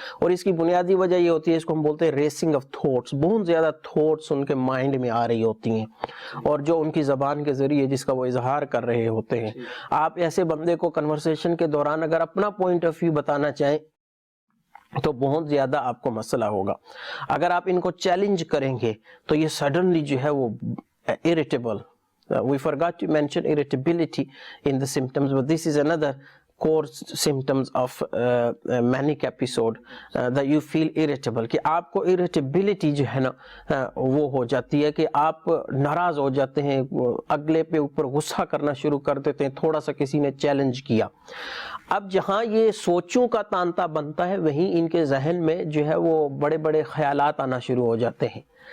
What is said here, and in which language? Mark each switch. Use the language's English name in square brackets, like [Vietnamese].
[Urdu] اور اس کی بنیادی وجہ یہ ہوتی ہے، اس کو ہم بولتے ہیں ریسنگ آف تھاٹس. بہت زیادہ تھاٹس ان کے مائنڈ میں آ رہی ہوتی ہیں، اور جو ان کی زبان کے ذریعے جس کا وہ اظہار کر رہے ہوتے ہیں. آپ ایسے بندے کو کنورسیشن کے دوران اگر اپنا پوائنٹ آف ویو بتانا چاہیں تو بہت زیادہ آپ کو مسئلہ ہوگا. اگر آپ ان کو چیلنج کریں گے تو یہ سڈنلی جو ہے وہ irritable. [English] We forgot to mention irritability in the symptoms, but this is another core symptoms of manic episode, that you feel irritable. [Urdu] کہ آپ کو irritability جو ہے نا وہ ہو جاتی ہے کہ آپ ناراض ہو جاتے ہیں، اگلے پہ اوپر غصہ کرنا شروع کر دیتے ہیں تھوڑا سا کسی نے چیلنج کیا. اب جہاں یہ سوچوں کا تانتا بنتا ہے، وہیں ان کے ذہن میں جو ہے وہ بڑے خیالات آنا شروع ہو جاتے ہیں.